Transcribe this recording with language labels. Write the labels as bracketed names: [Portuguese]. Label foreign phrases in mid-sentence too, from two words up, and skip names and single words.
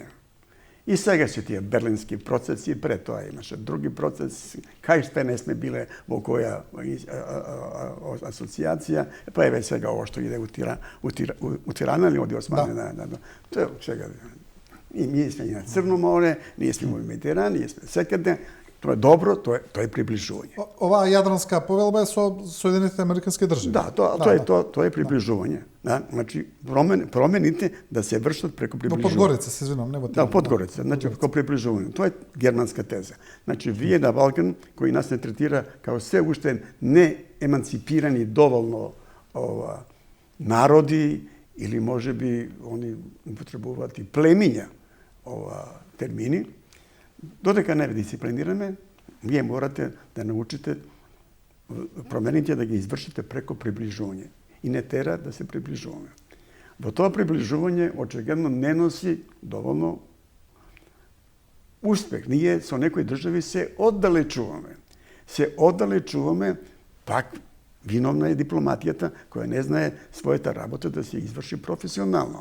[Macedonian] И сега се тие берлински процеси, пред тоа имаше други процеси, кај што не сме биле во која асоциација, па еве сега ово што иде у Тирана или оди Османи. Тоа сега. И ние сме и на Црно море, ние сме во Медитеран, ние сме секаде. [Serbian] To je dobro, to je približuvanje. [Macedonian] Ова Јадранска повелба је со Соединетите Американски држави. [Serbian] Da, to je približuvanje. [Macedonian] Значи, промените да се вршат преко приближувања. Подгорица, се извинам, не Да, Подгорица, значи преко приближувања. [Serbian] To je germanska teza. [Macedonian] Значи, ви на Балкан, који нас не третира као све уште не еманципирани доволно народи, или може би они употребовати племиња термини, додека не дисциплинирани, ви морате да научите, промените да га извршите преко приближувања. И не тера да се приближуваме. Во тоа приближување очигледно не носи доволно успех. Ние со некои држави се оддалечуваме. Пак виновна е дипломатијата која не знае својата работа да се изврши професионално.